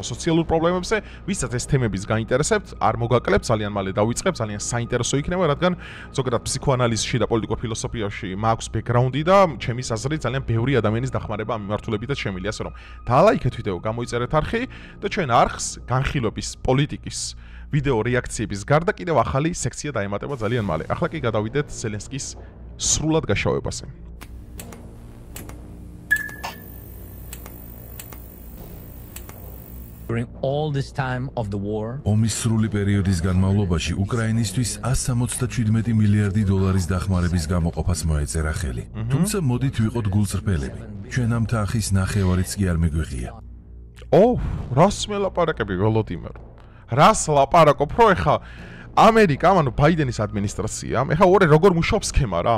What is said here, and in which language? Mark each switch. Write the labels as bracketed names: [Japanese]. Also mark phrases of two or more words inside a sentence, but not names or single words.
[Georgian] სოციალურ პრობლემებზე, ვისაც ეს თემებიც გაინტერესებთ, არ მოგაკლებთ, ძალიან მალე დავიწყებ, ძალიან საინტერესო იქნება, რადგან ზოგადად ფსიქოანალიზში და პოლიტიკურ ფილოსოფიაში მაქვს ბექგრაუნდი და ჩემის აზრით ძალიან ბევრი ადამიანის დახმარება ამ მიმართულებითაც შემიძლია, ასე რომ დაალაიქეთ ვიდეო, გამოიწერეთ არხი და ჩვენ არხს განხილვების პოლიტიკის ვიდეო რეაქციების გარდა კიდევ ახალი სექცია დაემატება ძალიან მალე. ახლა კი გადავიდეთ ზელენსკის სრულად გაშავებაზე. [English] During all this time of the war, [Georgian] ომის სრული პერიოდის განმავლობაში უკრაინისთვის 177 მილიარდი დოლარის დახმარების გამოყოფას მოეწერა ხელი. თუმცა მოდით ვიყოთ გულწრფელები. ჩვენ ამ თანხის ნახევარიც კი არ მიგვიღია. რას მელაპარაკები ვოლოდიმერ? რას ლაპარაკობ, რო ეხა ამერიკა, ანუ ბაიდენის ადმინისტრაცია, ეხა ორე როგორ მუშაობს სქემა რა?